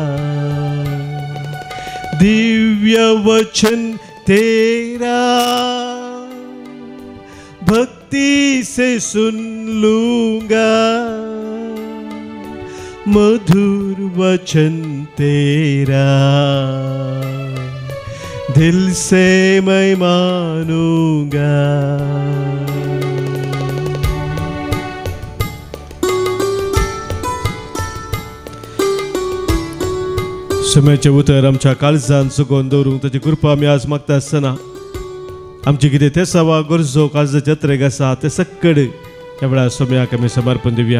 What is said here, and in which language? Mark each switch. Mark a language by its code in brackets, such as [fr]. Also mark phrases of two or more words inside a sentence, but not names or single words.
[hi] दिव्य वचन तेरा, भक्ति से सुन लूंगा मधुर वचन तेरा, दिल से मैं मानूंगा. [kok] समयाचे उतर आमच्या काळजांत सुगोवन दवरूंक ताची कृपा आमी आज मागता आसतना आमची कितें ते सवा गरजो काळजाच्या जत्रेक आसा ते सकड ह्या वेळार सोम्याक आमी समर्पण दिवया.